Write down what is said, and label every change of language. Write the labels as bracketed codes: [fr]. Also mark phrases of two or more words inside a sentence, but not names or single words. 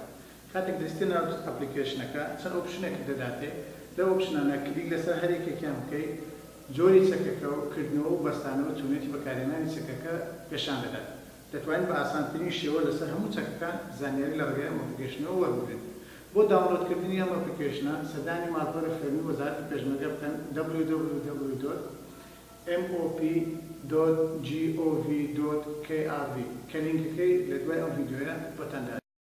[ckb] کاتێک دەستی ناو ئەپلیکیشنەکە چەند ئۆپشنێکی دەداتێت، لەو ئۆپشنانە کلیک لەسەر هەر یەکێکیان بکەیت جۆری چەکەکە و کردنەوە و بەستانەوە چۆنێتی بەکارهێنانی چەکەکە پێشان دەدات. دەتوانین بە ئاسانترین شێوە لەسەر هەموو چەکەکان زانیاری لە ڕێگای ئەم ئەپلیکیشنەوە وەربگرن. بۆ داونلۆدکردنی ئەم ئەپلیکیشنە سەردانی ماڵپەڕی فێرمی وەزارەتی پێشمەرگە بکەن www.mop.gov.kr کە لینکەکەی لە دوای ئەم ڤیدیۆیە بۆتان